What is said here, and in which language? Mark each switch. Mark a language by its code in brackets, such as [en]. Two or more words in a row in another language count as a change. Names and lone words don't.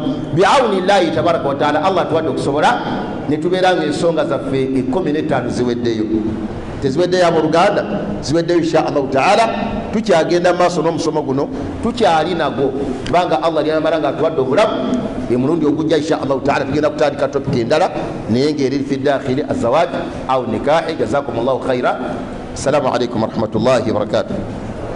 [ar] بعون الله تبارك وتعالى, [lg] Allah tuwadde okusobola ne tubeera ng'ensonga zaffe 15 ziweddeyo. Teziweddeyo abo Luganda, ziweddeyo [ar] إن شاء الله تعالى. [lg] Tukyagenda maaso n'omusomo guno, tukyali nagwo kubanga Allah lyamala nga atuwadde obulamu. Emulundi ogujja [ar] إن شاء الله تعالى [lg] tugenda kutandika topic endala naye ng'eri [ar] في داخل الزواج أو النكاح. جزاكم الله خيرا. السلام عليكم ورحمة الله وبركاته.